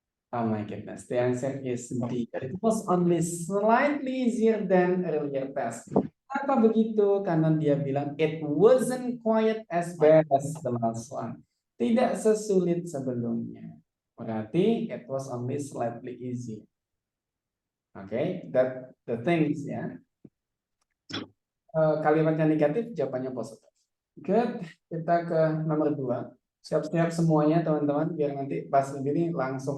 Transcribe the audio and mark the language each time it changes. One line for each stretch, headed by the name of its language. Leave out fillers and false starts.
English: Oh my goodness, the answer is D. It was only slightly easier than earlier test.
Indonesian: Kenapa begitu? Karena dia bilang
English: it wasn't quite as bad as the last one.
Indonesian: Tidak sesulit sebelumnya. Berarti
English: it was only slightly easier. Okay, that the things
Indonesian: ya. Kalimatnya negatif, jawabannya positif. Good, kita ke nomor 2. Siap-siap semuanya teman-teman, biar nanti pas sendiri langsung.